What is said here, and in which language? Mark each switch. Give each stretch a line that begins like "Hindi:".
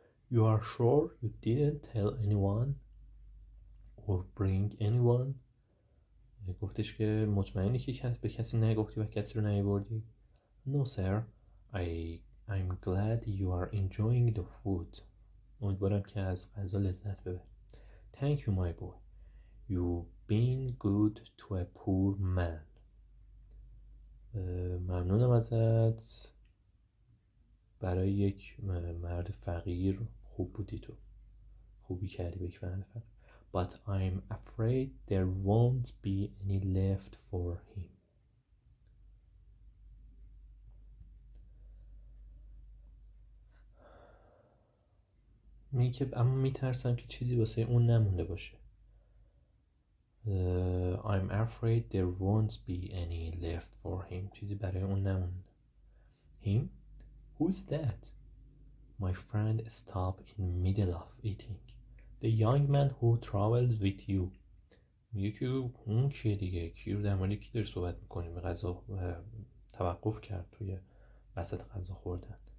English: You are sure you didn't tell anyone or bring anyone؟
Persian: گفتش که مطمئنی که به کسی نگفتی و کسی رو نیاوردی؟
English: No sir, I'm glad you are enjoying the food.
Persian: امیدوارم که از غذا لذت ببری.
English: Thank you my boy. You've been good to a poor man.
Persian: ممنونم ازت، برای یک مرد فقیر خوب بودی تو، خوبی کردی به یک مرد فقیر.
English: But I'm afraid there won't be any left for him.
Persian: اما میترسم که چیزی واسه اون نمونده باشه.
English: I'm afraid there won't be any left for him.
Persian: چیزی برای اون نمونده.
English: Him? Who's that? My friend stopped in the middle of eating. The young man who travels with you.
Persian: میگه که اون کیه دیگه؟ کی رو در مورد کی داری صحبت میکنیم؟ به غذا توقف کرد توی وسط غذا خوردن.